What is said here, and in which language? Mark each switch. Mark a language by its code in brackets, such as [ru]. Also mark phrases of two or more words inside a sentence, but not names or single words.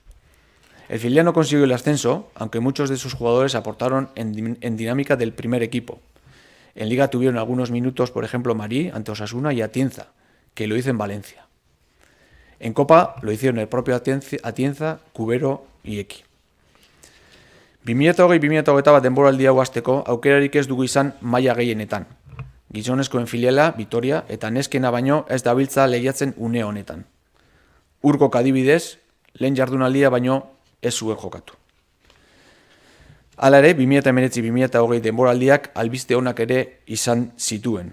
[es] El filial no consiguió el ascenso, aunque muchos de sus jugadores aportaron en dinámica del primer equipo. En Liga tuvieron algunos minutos, por ejemplo, Marí ante Osasuna y Atienza, que lo hizo en Valencia. En Copa lo hicieron el propio Atienza, Cubero y Eki. [eu] 2020-2021 denboraldia hau hasteko aukerarik ez dugu izan maila gehienetan. Gizonezkoen filiala, Vitoria, eta neskena baino ez dabiltza lehiatzen une honetan. Urkok adibidez, lehen jardunaldia baino ez zuen jokatu. Hala ere, 2019-2020 denboraldiak albiste onak ere izan zituen.